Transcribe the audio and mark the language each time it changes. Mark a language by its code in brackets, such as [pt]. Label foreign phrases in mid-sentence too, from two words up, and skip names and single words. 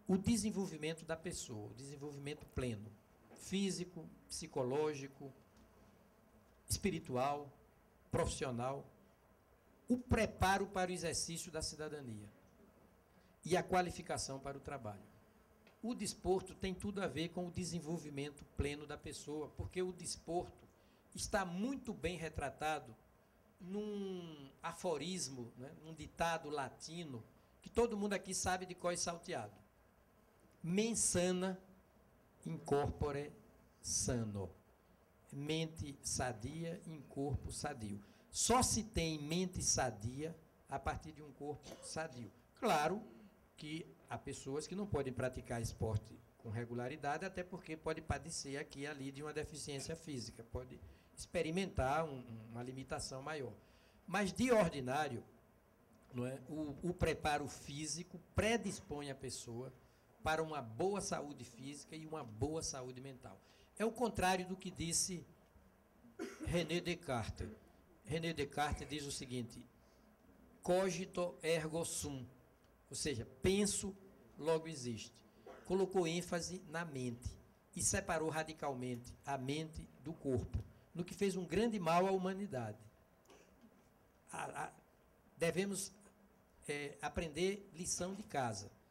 [pt] o desenvolvimento da pessoa, o desenvolvimento pleno, físico, psicológico, espiritual, profissional, o preparo para o exercício da cidadania e a qualificação para o trabalho. O desporto tem tudo a ver com o desenvolvimento pleno da pessoa, porque o desporto está muito bem retratado num aforismo, né, num ditado latino, que todo mundo aqui sabe de cor e salteado. [la] Mens sana in corpore sano. [pt] Mente sadia em corpo sadio. Só se tem mente sadia a partir de um corpo sadio. Claro que há pessoas que não podem praticar esporte com regularidade, até porque pode padecer aqui e ali de uma deficiência física, pode experimentar uma limitação maior. Mas, de ordinário, não é, o preparo físico predispõe a pessoa para uma boa saúde física e uma boa saúde mental. É o contrário do que disse René Descartes. René Descartes diz o seguinte: [la] cogito ergo sum, [pt] ou seja, penso, logo existe. Colocou ênfase na mente e separou radicalmente a mente do corpo, no que fez um grande mal à humanidade. Devemos aprender lição de casa.